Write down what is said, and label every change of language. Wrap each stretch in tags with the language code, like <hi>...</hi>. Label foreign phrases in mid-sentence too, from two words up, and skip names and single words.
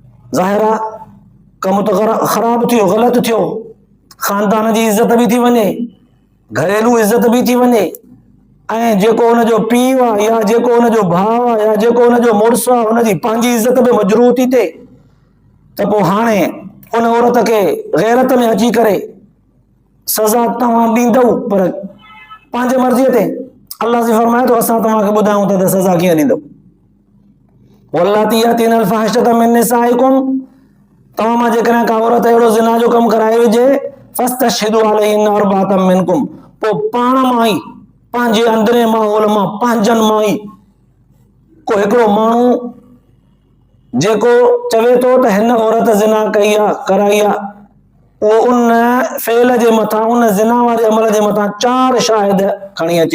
<sd>ज़ाहिर आहे कमु त ख़राबु थियो, ग़लति थियो, ख़ानदान जी इज़त बि थी वञे, घरेलू इज़त बि थी वञे, ऐं जेको हुनजो पीउ आहे या जेको हुनजो भाउ आहे या जेको हुनजो मुड़ुसु आहे हुनजी पंहिंजी इज़त बि मजरूह थी थिए, त पोइ हाणे उन औरत खे गैरत में अची करे सज़ा तव्हां ॾींदव, पर पंहिंजे मर्ज़ीअ ते। अल्लाह जी फरमाए थो असां तव्हांखे ॿुधायूं था त सज़ा कीअं ॾींदव।</sd> <ar>واللاتي يأتين الفاحشة من نسائكم,</ar> <sd>तव्हां मां जेकॾहिं का औरत अहिड़ो ज़िना जो कमु कराए विझे,</sd> <ar>فاستشهدوا عليهن أربعة منكم,</ar> <sd>पोइ पाण मां ई पंहिंजे अंदरे माहौल मां पंहिंजनि मां ई को हिकिड़ो माण्हू जेको चवे थो त हिन औरत ज़िना कई आहे, कराई आहे, उहो उन फेल जे मथां, उन ज़िना वारे अमल जे मथां 4 शाहिद खणी अचे।</sd>